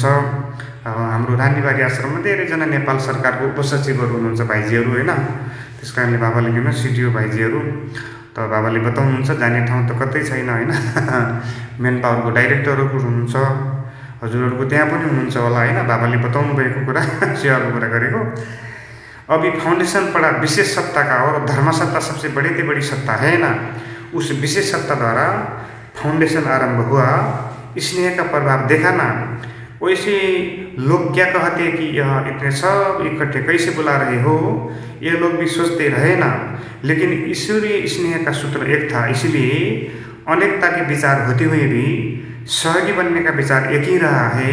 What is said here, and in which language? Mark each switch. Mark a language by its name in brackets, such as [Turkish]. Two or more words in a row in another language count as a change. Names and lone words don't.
[Nepali] अब हाम्रो रानीबारी आश्रममा धेरैजना नेपाल सरकारको उपसचिवहरू हुनुहुन्छ भाइजीहरू होइन। त्यस कारणले बाबाले किन सिडिओ भाइजीहरू त बाबाले बताउनुहुन्छ जाने ठाउँ त कतै छैन होइन। मेन पावरको डाइरेक्टरहरू हुनुहुन्छ, हजुरहरूको त्यहाँ पनि हुनुहुन्छ होला होइन, बाबाले बताउनु भएको कुरा सेवाको कुरा गरेको। [Hindi] अभी फाउंडेशन पड़ा विशेष सत्ता का और धर्म सत्ता सबसे बड़ी से बड़ी सत्ता है ना, उस विशेष सत्ता द्वारा फाउंडेशन आरंभ हुआ, स्नेह का प्रभाव देखा ना। वैसे लोग क्या कहते हैं कि यह इतने सब इकट्ठे कैसे बुला रहे हो, ये लोग भी सोचते रहे ना, लेकिन ईश्वरीय स्नेह का सूत्र एक था, इसलिए अनेकता के विचार होते हुए भी सहयोगी बनने का विचार एक ही रहा है।